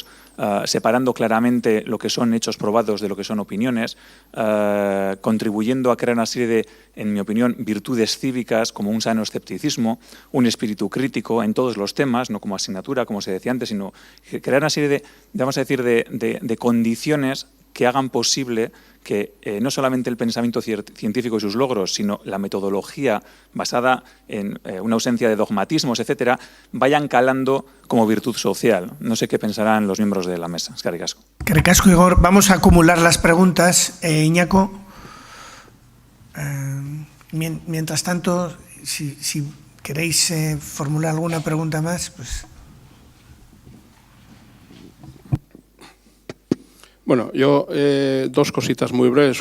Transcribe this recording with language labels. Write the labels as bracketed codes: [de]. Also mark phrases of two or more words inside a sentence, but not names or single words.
[es] separando claramente lo que son hechos probados de lo que son opiniones, contribuyendo a crear una serie de, en mi opinión, virtudes cívicas como un sano escepticismo, un espíritu crítico en todos los temas, no como asignatura, como se decía antes, sino crear una serie de, vamos a decir, de condiciones que hagan posible que no solamente el pensamiento científico y sus logros, sino la metodología basada en una ausencia de dogmatismos, etcétera, vayan calando como virtud social. No sé qué pensarán los miembros de la mesa. [eu] Eskerrik asko. Eskerrik asko, Igor. [es] Vamos a acumular las preguntas. Iñaco, mientras tanto, si queréis formular alguna pregunta más, pues... Bueno, yo dos cositas muy breves.